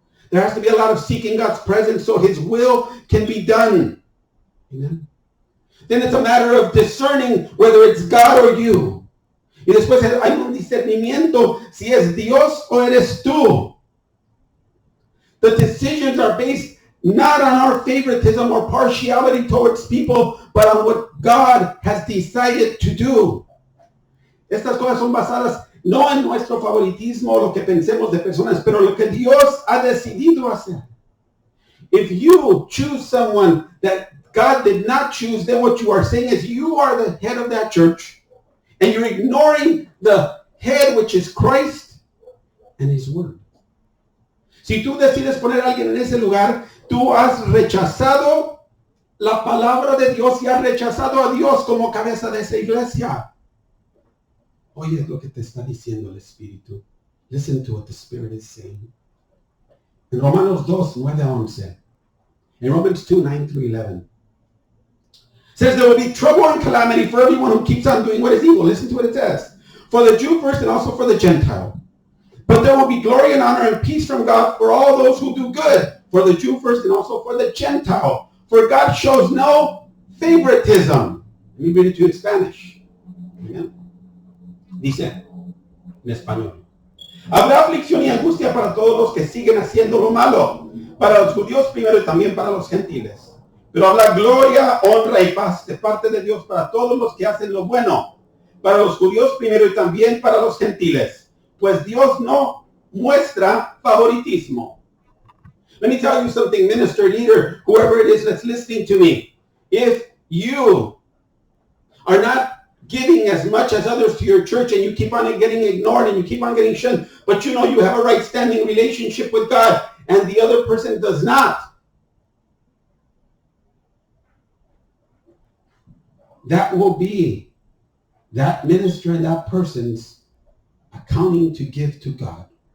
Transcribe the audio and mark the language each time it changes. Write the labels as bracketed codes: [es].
[en] There has to be a lot of seeking God's presence so his will can be done. Amen. Then it's a matter of discerning whether it's God or you. [es] Y después hay un discernimiento si es Dios o eres tú. [en] The decisions are based not on our favoritism or partiality towards people, but on what God has decided to do. [es] Estas cosas son basadas no en nuestro favoritismo o lo que pensemos de personas, pero lo que Dios ha decidido hacer. [en] If you choose someone that God did not choose, then what you are saying is you are the head of that church, and you're ignoring the head, which is Christ and his word. [es] Si tú decides poner a alguien en ese lugar, tú has rechazado la palabra de Dios y has rechazado a Dios como cabeza de esa iglesia. Oye lo que te está diciendo el Espíritu. [en] Listen to what the Spirit is saying. [es] En Romanos 2, 9 a 11. [en] In Romans 2, 9 through 11. Says there will be trouble and calamity for everyone who keeps on doing what is evil. Listen to what it says. For the Jew first and also for the Gentile. But there will be glory and honor and peace from God for all those who do good. For the Jew first and also for the Gentile. For God shows no favoritism. Let me read it to you in Spanish. [es] Amen. Dice en español. Habrá aflicción y angustia para todos los que siguen haciendo lo malo. Para los judíos primero y también para los gentiles. Pero habrá gloria, honra y paz de parte de Dios para todos los que hacen lo bueno. Para los judíos primero y también para los gentiles. Pues Dios no muestra favoritismo. [en] Let me tell you something, minister, leader, whoever it is that's listening to me. If you are not giving as much as others to your church and you keep on getting ignored and you keep on getting shunned, but you know you have a right standing relationship with God and the other person does not, that will be that minister and that person's accounting to give to God.